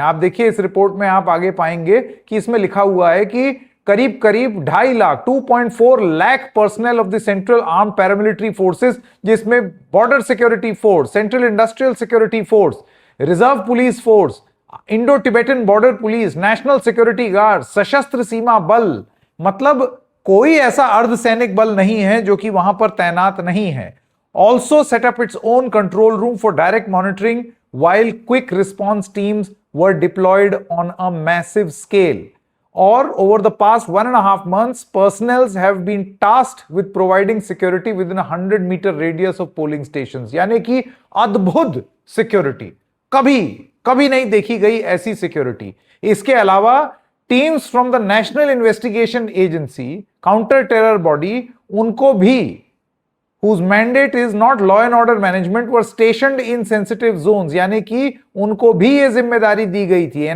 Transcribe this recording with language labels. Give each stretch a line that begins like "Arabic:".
Hindi: आप देखिए इस रिपोर्ट में आप आगे पाएंगे कि इसमें लिखा हुआ है कि करीब 2.5 lakh 2.4 lakh
English: personnel of the central arm paramilitary forces,
Hindi: जिसमें border security force, central industrial security force, reserve police force, Indo Tibetan border police, national security guard, सशस्त्र सीमा बल, मतलब कोई ऐसा अर्धसैनिक बल नहीं है जो कि वहां पर तैनात नहीं है।
English: Also set up its own control room for direct monitoring, while quick response teams were deployed on a massive scale. Or over the past 1.5 months, personnel have been tasked with providing security within a 100-meter radius of polling stations.
Hindi: यानी कि अद्भुत security, कभी नहीं देखी गई ऐसी security. इसके अलावा
English: teams from the national investigation agency, counter terror body,
Hindi: उनको भी
English: whose mandate is not law and order management were stationed in sensitive zones,
Hindi: यानी कि उनको भी ये जिम्मेदारी दी गई थी।